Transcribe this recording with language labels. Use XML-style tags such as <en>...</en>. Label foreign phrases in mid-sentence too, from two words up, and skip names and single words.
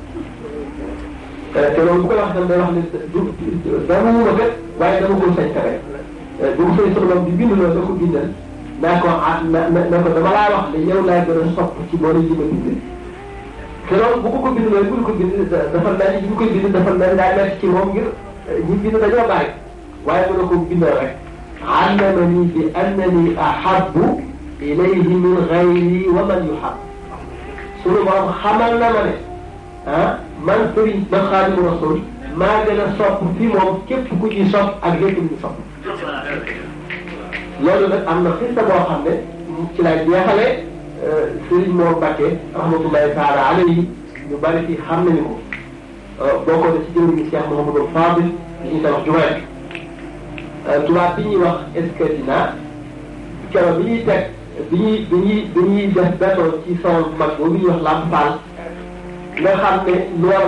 <wo>te loolu bu koy wax itam day wax ne dama wuma kat waaye dama ko sañ ka bañ bu ko sunu borom di bind loolu da ko bindal naa ko na ko dama laa wax ne yow laa gën a sopp ci boole ji ma bind te loolu bu ko bind loolu bu ko bind dafa mel ni bu koy bind dafa mel daa metti ci moom ngir ñi bind dañoo bari waaye mën na ko bindal rek</wo> <ar>علمني بأنني أحب إليه من غيري ومن يحب</ar> <wo>sunu borom xamal na ma ne man sëriñ ba Xaadimu Rasuul maa gën a sopp fi moom képp ku ci sopp ak lépp lu ñu sopp loolu nag am na xista boo xam ne ci lay jeexale sëriñ Mor Mbacke</wo> <ar>رحمة الله تعالى عليه</ar> <wo>ñu bari ci xam nañu ko bokkoon na ci jëwriñu Cheikh Mouhamadou Fadil li ñuy tabax jumaa tubaab bi ñuy wax escadina keroog bi ñuy teg bi ñuy def béton ci sol mag boobu ñuy wax lamp faal nga xam ne lu war a</wo>